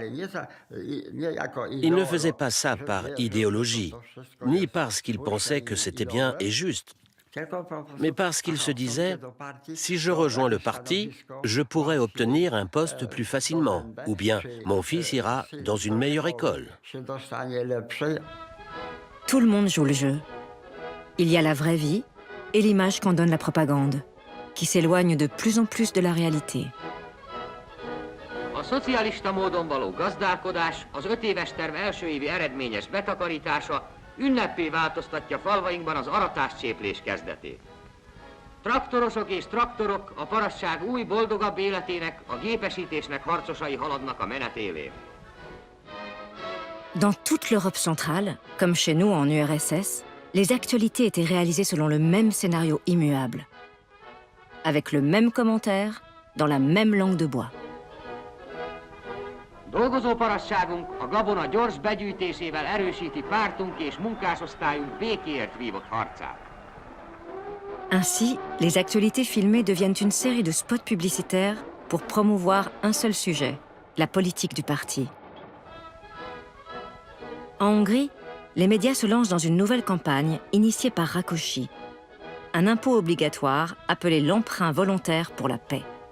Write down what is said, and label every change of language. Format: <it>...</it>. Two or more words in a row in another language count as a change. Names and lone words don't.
<fr>Ils ne faisaient pas ça par idéologie, ni parce qu'ils pensaient que c'était bien et juste, mais parce qu'ils se disaient « si je rejoins le parti, je pourrai obtenir un poste plus facilement, ou bien mon fils ira dans une meilleure école ». Tout le monde joue le jeu. Il y a la vraie vie et l'image qu'en donne la propagande, qui s'éloigne de plus en plus de la réalité.</fr> <hu>A szocialista módon való gazdálkodás, az 5 éves terv első évi eredményes betakarítása ünneppé változtatja falvainkban az aratás-cséplés kezdetét. Traktorosok és traktorok a parasság új, boldogabb életének, a gépesítésnek harcosai haladnak a menet élén.</hu> <fr>Dans toute l'Europe centrale, comme chez nous en URSS, les actualités étaient réalisées selon le même scénario immuable, avec le même commentaire, dans la même langue de bois.</fr> <hu>Dolgozó parasságunk a gabona gyors begyűjtésével erősíti pártunk és munkásosztályunk békéért vívott harcát.</hu> <fr>Ainsi, les actualités filmées deviennent une série de spots publicitaires pour promouvoir un seul sujet, la politique du parti. En Hongrie, les médias se lancent dans une nouvelle campagne initiée par Rákosi, un impôt obligatoire appelé l'emprunt volontaire pour la paix.</fr>